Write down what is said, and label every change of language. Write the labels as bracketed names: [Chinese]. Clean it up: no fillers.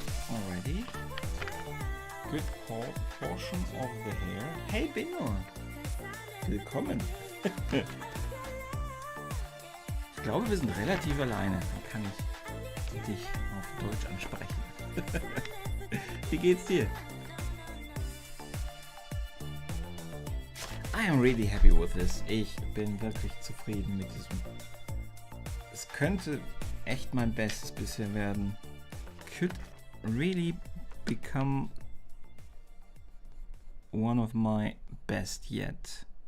[English] Already good portion of the hair. [German] Hey Bingo! Willkommen! Ich glaube, wir sind relativ alleine. Dann kann ich dich auf Deutsch ansprechen. Wie geht's dir? [English] I am really happy with this. [German] Ich bin wirklich zufrieden mit diesem. Es könnte echt mein Bestes bisher werden. [English] Could really become one of my best yet.